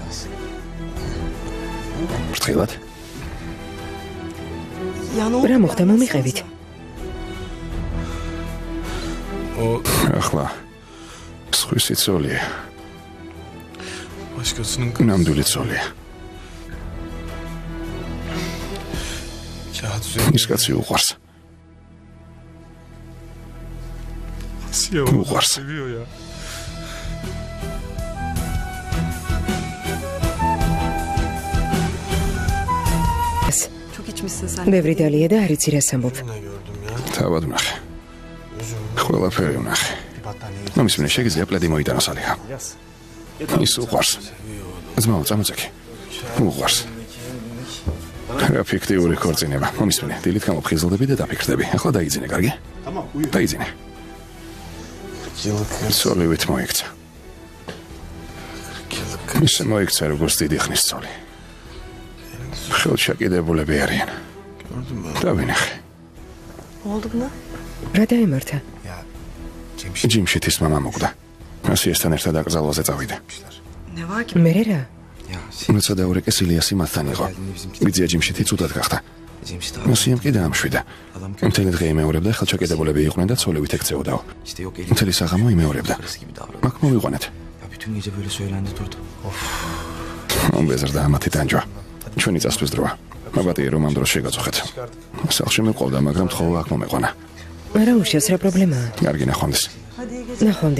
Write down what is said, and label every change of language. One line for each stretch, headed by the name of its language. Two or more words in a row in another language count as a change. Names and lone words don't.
Georgian: ფრთხილად. რა მოხდა მომიყევით?
Turkish: O
Georgian: ახლა სხვისი ცოლია.
Turkish: başkasının
Georgian: ნამდვილი ცოლია.
Turkish: kağıt üzerinde
Georgian: ის კაცი უყვარს.
Turkish: siyah Uğars. seviyor ya. Çok içmişsin sen.
Georgian: ბევრი დალია და არ იცი რას ამბობ.
Turkish: Ne gördüm ya?
Georgian: თავად ვნახე. ყველაფერი ვნახე. მომის მინე შეგიძლია პლედი მოიტანოს ალიხა. ის უყვარს. ძმაო, წამოწეკი. უყვარს. რა ფიქტიური ქორწინება. მომის მინე, დილით გამოფხიზლდები და დაფიქრდები. ახლა დაიძინე, კარგი? დაიძინე.
Turkish: Yıllık
Georgian: ცოლივით მოიქცა. ისე მოიქცა როგორც დიდი ხნის ცოლი. ხელშეკიდებულები არიან. დავინახე.
Turkish: Ne oldu buna?
Georgian: რა დაემართა? ჯიმშითის მამა მოკვდა. ასიესთან ერთად აკრძალვაზე წავიდა.
Turkish: Ne var ki?
Georgian: მერე რა? როცა დაურეკეს ილიასი მათთან იყო. ბიძია ჯიმშითი ცუდად გახდა. ასიამ კი დაამშვიდა. მთელი დღე იმეორებდა, ხელშეკიდებულები იყვნენ და ცოლივით ექცეოდაო. მთელი საღამო იმეორებდა. მაგ მოვიყვანეთ.
Turkish: Ya bütün gece böyle söylendi durdu.
Georgian: მომბეზრდა ამათი ტანჯვა. ჩვენი წასვლის დროა. მაბატია რომ ამ დროს შეგაწუხეთ. სახლში მეყავდა, მაგრამ თხოვა აქ მომეყვანა. არა უშავს რა პრობლემაა. კარგი ნახვამდის. ნახვამდის.